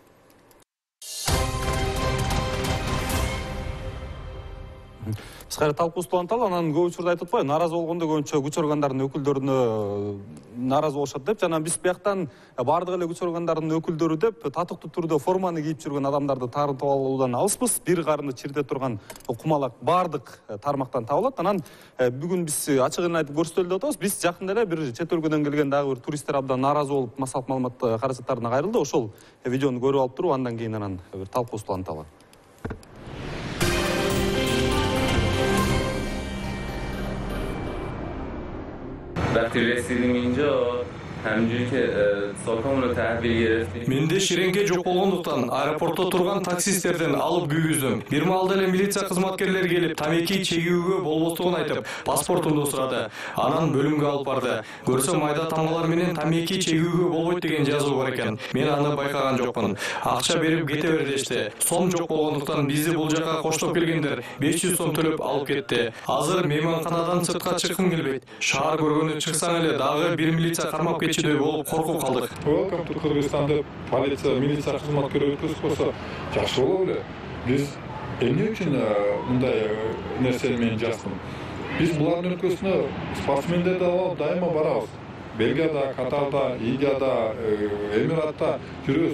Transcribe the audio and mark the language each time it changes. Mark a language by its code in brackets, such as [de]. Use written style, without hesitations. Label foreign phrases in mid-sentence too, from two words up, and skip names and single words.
[ky] Биз кайра талкуубузду уланталы, анан көп учурда айтып атпайбы, нааразы болгондо көбүнчө күч органдарынын өкүлдөрүнө нааразы болушат деп, жана биз бияктан бардык эле күч органдарынын өкүлдөрү деп татыктуу түрдө форманы кийип жүргөн адамдарды тартып алуудан алыспыз. Бир карынды чирите турган кумалак бардык тармактан табылат. Анан бүгүн биз ачыгын айтып көрсөтөлү деп атабыз. Биз жакында эле бир чет өлкөдөн келген дагы бир туристтер абдан нааразы болуп, массалык маалымат каражаттарына кайрылды. Ошол видеону көрүп алып туруп, андан кийин анан бир талкуубузду уланталы. [fa] وقتی رسیدیم اینجا همینجوری که ساکامون رو تحویل گرفتیم. [ky] Менде ширеңке жок болгондуктан аэропортто турган таксисттерден алып күйгүздүм. Бир маалда эле милиция кызматкерлери келип, тамеки чегүүгө болбостугун айтып, паспортумду сурады. Анан бөлүмгө алып барды. Көрсөм майда тамгалар менен тамеки чегүүгө болбойт деген жазуу бар экен. Мен аны байкаган жокмун. Акча берип кете бер дешти. Сом жок болгондуктан бизди бул жака коштоп келгендер 500 сом төлөп алып кетти. Азыр мейманканадан сыртка чыккым келбейт. Шаар көргөнү чыксаң эле дагы бир милиция кармап кетчүдөй болуп коркуп калдык. [en] Welcome to Kyrgyzstan [ky] деп полиция, милиция кызматкерлери өткөзүп койсо жакшы болот эле. Биз эмне үчүн мындай нерсени мен жаздым? Биз булардын өлкөсүнө спортсмендерди алып дайыма барабыз. Бельгияда, Катарда, Индияда, Эмиратта жүрөбүз.